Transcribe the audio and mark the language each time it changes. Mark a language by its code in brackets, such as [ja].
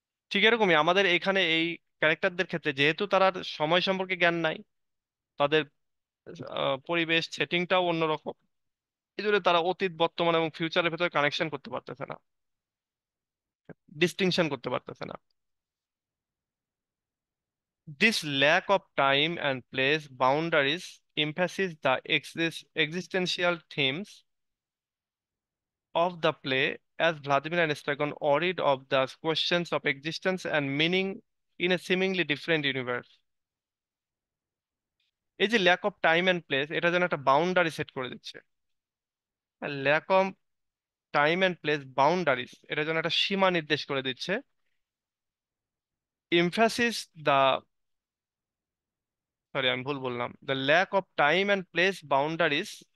[bn] ঠিক এরকমই আমাদের এখানে এই ক্যারেক্টারদের ক্ষেত্রে যেহেতু তারা সময় সম্পর্কে জ্ঞান নাই, তাদের পরিবেশ সেটিংটাও অন্যরকম, এই জন্য তারা অতীত বর্তমান এবং ফিউচারের ভেতরে কানেকশন করতে পারতেছে না, ডিস্টিংশন করতে পারতেছে না। [en] This lack of time and place boundaries emphasizes the existential themes of the play, as Vladimir and Stragon worried of the questions of existence and meaning in a seemingly different universe. [bn] এই যে lack of time and place, এটা যেন একটা boundary set করে দিচ্ছে। [en] lack of time and place boundaries, [bn] এটা যেন একটা সীমা নির্দেশ করে দিচ্ছে। [en] emphasis the, [bn] সরি আমি ভুল বললাম, [en] the lack of time and place boundaries